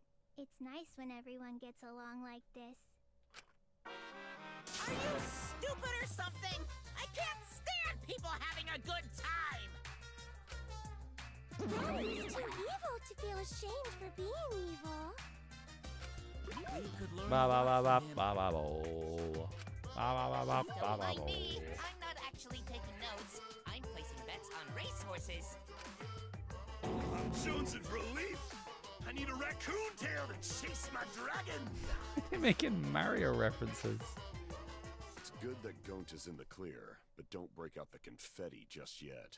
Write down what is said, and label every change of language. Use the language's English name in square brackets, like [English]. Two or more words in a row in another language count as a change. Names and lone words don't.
[English] It's nice when everyone gets along like this. Are you stupid or something? I can't stand people having a good time. It's too evil to feel ashamed for being evil. Ba ba ba ba ba ba bo. Ba ba ba ba ba Don't ba mind bo. me. I'm not actually taking notes. I'm placing bets on racehorses. I'm jonesing for relief. I need a raccoon tail to chase my dragon. They're making Mario references. It's good that Gonta's in the clear, but don't break out the confetti just yet.